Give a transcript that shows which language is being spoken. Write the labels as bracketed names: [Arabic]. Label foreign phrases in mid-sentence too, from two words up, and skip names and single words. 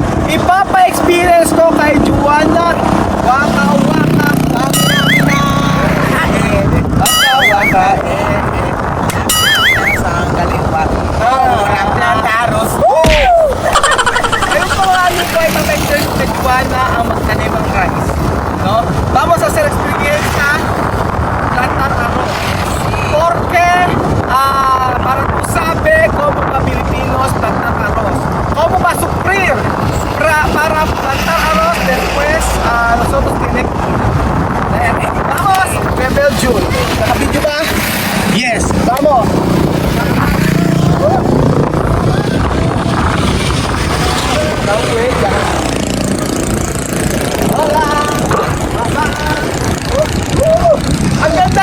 [Filipino] Ipapa-experience ko kay Juana. Waka waka waka sa kaliwa. [Spanish] Plantaros. [Filipino] Ayun po nga yun po, ipapa-experience kay Juana ang magtanim ng rice. [Spanish] No? Vamos a hacer experiencia plantar arroz. Porque para tú sabe cómo los Filipinos plantar arroz. Cómo va a sufrir para plantar arroz después nosotros tiene vamos, Rebel June. [Filipino] ¿Nakabidyo ba? Yes, vamos. Ang ganda!